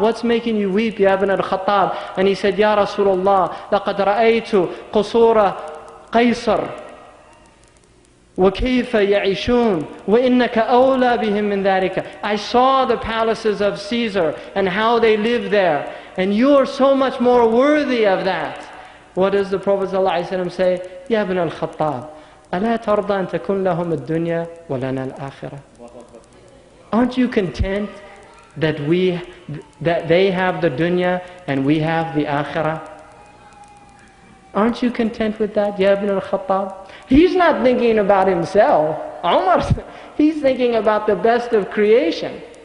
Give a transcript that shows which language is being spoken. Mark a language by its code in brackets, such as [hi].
[en] What's making you weep, ya ibn al-Khattab?" And he said, [ar] "Ya Rasulullah, laqad ra'aytu qusura Qaysar وَكَيْفَ يَعِشُونَ وَإِنَّكَ أَوْلَى بِهِمْ مِنْ ذَلِكَ." [en] I saw the palaces of Caesar and how they live there, and you're so much more worthy of that. What does the Prophet ﷺ say? [ar] "Ya ibn al-Khattab, أَلَا تَرْضَى أَن تَكُنْ لَهُمُ الدُّنْيَا وَلَنَا الْآخِرَةِ." [en] Aren't you content that they have the dunya and we have the akhirah? Aren't you content with that, Ya ibn al-Khattab? He's not thinking about himself. Umar, he's thinking about the best of creation.